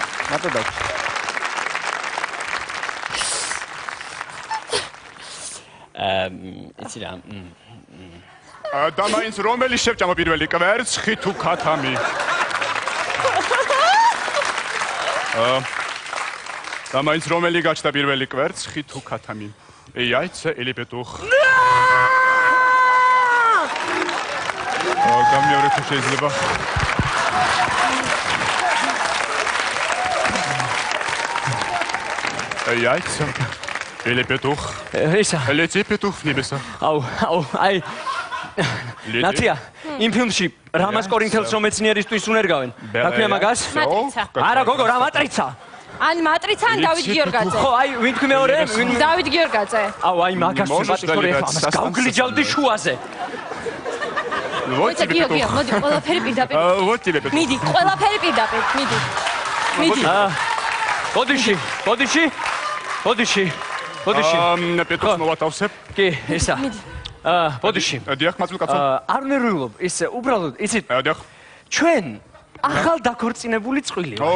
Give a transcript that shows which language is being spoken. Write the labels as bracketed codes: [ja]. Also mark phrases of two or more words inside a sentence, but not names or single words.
[ka] მარტო და იცი რა და მაინც რომელი შევჭამო პირველი კვერცხი თუ ქათამი? და მაინც რომელი გაჩნდა პირველი კვერცხი თუ ქათამი? [ru] Яйца или петух? [ka] გამიორე თუ შეიძლება. [ru] Яйца или петух? [ka] ისა. [ru] Лети петух в небеса. [ka] აუ, აი. ნაცია, იმ ფილმში რამას კორინთელს რომ მეცნიერისთვის უნერგავენ. რა ქვია მაგას? მატრიცა. არა, გოგო, რა მატრიცა? ან მატრიცა, ან დავით გიორგაძე. ხო, აი, ვინ თქვი მეორე? დავით გიორგაძე. აუ, აი მაგას ვიბატისტორე ამას გავგლიჯავდი შუაზე. [ru] Вот тебе петух. [ka] მოდი, ყველაფერი პირდაპირ. [ru] Вот тебе петух. [ka] მიდი, ყველაფერი პირდაპირ, მიდი. მიდი. ბოდიში. პეტუხს მოვათავსებ. კი, ისა. ბოდიში. დიახ, მაწულ კაცო. არ ნერვიულობ, ისე უბრალოდ, იცით? დიახ. ჩვენ ახალ დაქორწინებული წყვილი ვართ.